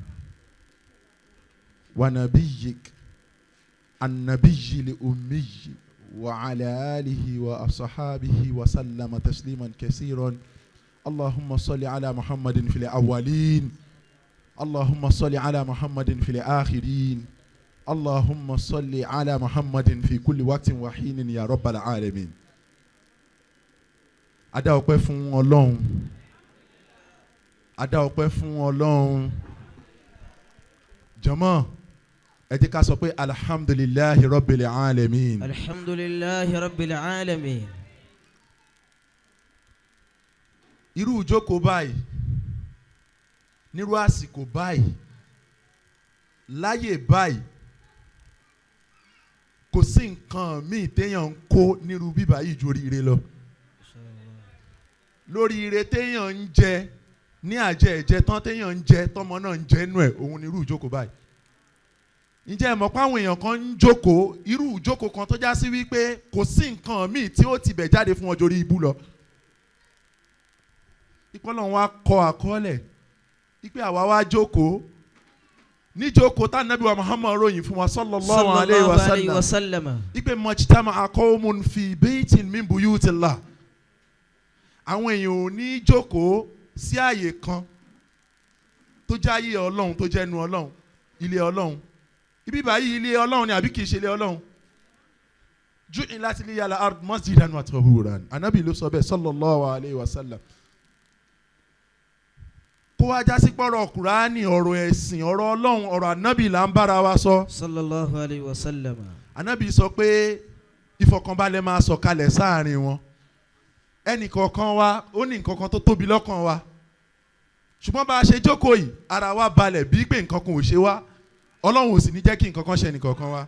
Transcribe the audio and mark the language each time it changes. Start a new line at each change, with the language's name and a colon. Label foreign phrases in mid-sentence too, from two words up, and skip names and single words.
Arabic: ونبيك النبي الأمي وعلى آله وأصحابه وسلم تسليما كثيرا اللهم صل على محمد في الأولين اللهم صل على محمد في الآخرين اللهم صل على محمد في كل وقت وحين يا رب العالمين.
Yoruba: Adá ọpẹ́ fún Ọlọ́run. Adá ọpẹ́ fún Ọlọ́run. Jàmáà, ẹ jẹ́ ká sọ pé
Arabic: الحمد لله رب العالمين. الحمد لله رب العالمين.
Yoruba: Irú ìjókòó báyìí, nírú àsìkò báyìí, láyè báyìí, kò sí nǹkan míì téèyàn ń kó nírú bíbá yìí ju oríire lọ. Lórí ire téèyàn ń jẹ ní àjẹ ẹ̀jẹ̀ tán téèyàn ń jẹ tọmọ náà ń jẹ nú ẹ̀ òun ni irú ìjókòó báyìí. Ǹjẹ́ ẹ mọ̀ pé àwọn èèyàn kan ń jókòó irú ìjókòó kan tó já sí wípé kò sí nǹkan míì tí ó ti bẹ̀ jáde fún ọjọ́ orí ibú lọ. Ìpọ́nlọ́run wa kọ àkọọ́lẹ̀ wípé àwa wá jókòó níjókòó tá Nábì wa Muhammad ròyìn fún wa
Arabic: صلى الله عليه وسلم
Yoruba: wípé
Arabic: ما اجتمع قوم في بيت من بيوت الله.
Yoruba: Àwọn èèyàn ò ní jókòó sí àyè kan tó jẹ́ ayé Ọlọ́run tó jẹ́ ẹnu Ọlọ́run ilé Ọlọ́run ibi báyìí ilé Ọlọ́run ni àbí kìí ṣe ilé Ọlọ́run
Arabic: جعلت لي الأرض مسجدا وطهورا
Yoruba: Ànábì ló sọ bẹ́ẹ̀
Arabic: صلى الله عليه وسلم.
Yoruba: Kó wá já sí pọ̀rọ̀ Kùránì ọ̀rọ̀ ẹ̀sìn ọ̀rọ̀ Ọlọ́run ọ̀rọ̀ Ànábì là ń bára wa sọ.
Arabic: صلى الله عليه وسلم.
Yoruba: Ànábì sọ pé ìfọ̀kànbalẹ̀ máa sọ̀kalẹ̀ sáàrin wọn. Ẹnì kọ̀ọ̀kan wa ó ní nǹkan kan tó tóbi lọ́kàn wa ṣùgbọ́n bá a ṣe jókòó yìí ara wa balẹ̀ bíi pé nǹkan kan ò ṣe wá Ọlọ́run ò sì ní jẹ́ kí nǹkan kan ṣe ẹnìkọ̀ọ̀kan wa.